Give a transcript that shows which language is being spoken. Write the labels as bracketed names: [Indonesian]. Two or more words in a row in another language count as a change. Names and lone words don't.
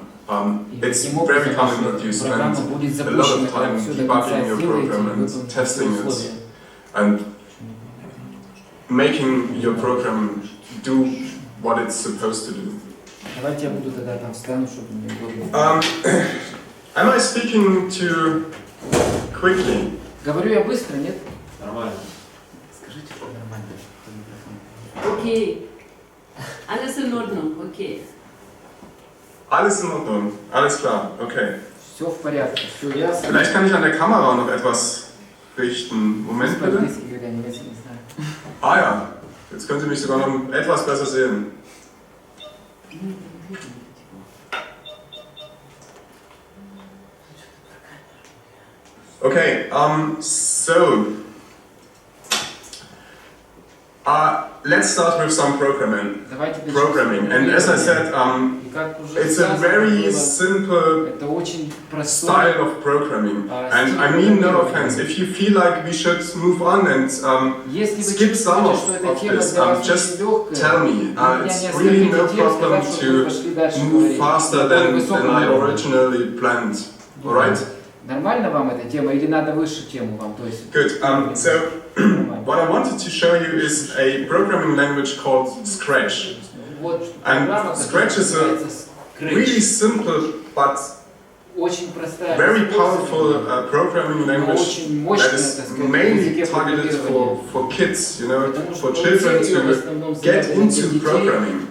[English] It's very common that you spend a lot of time debugging your program and testing it and making your program do what it's supposed to do. Am I speaking too quickly? [Russian] Говорю я быстро, нет? Нормально. Скажите, что нормально. [German] Okay. Alles in Ordnung, okay. Alles in Ordnung, alles klar, okay. [Russian] Все в порядке, все ясно. [German] Vielleicht kann ich an der Kamera noch etwas richten. Moment bitte. Ah ja, jetzt können Sie mich sogar noch etwas besser sehen. [English] Okay, so let's start with some programming. And as I said, it's a very simple style of programming. And I mean no offense. If you feel like we should move on and skip some of this, just tell me. It's really no problem to move faster than I originally planned. Alright? [Russian] Нормально вам эта тема или надо выше тему вам? То есть. [English] Good. So what I wanted to show you is a programming language called Scratch. And Scratch is a really simple but very powerful programming language that is mainly targeted for kids, for children to get into programming.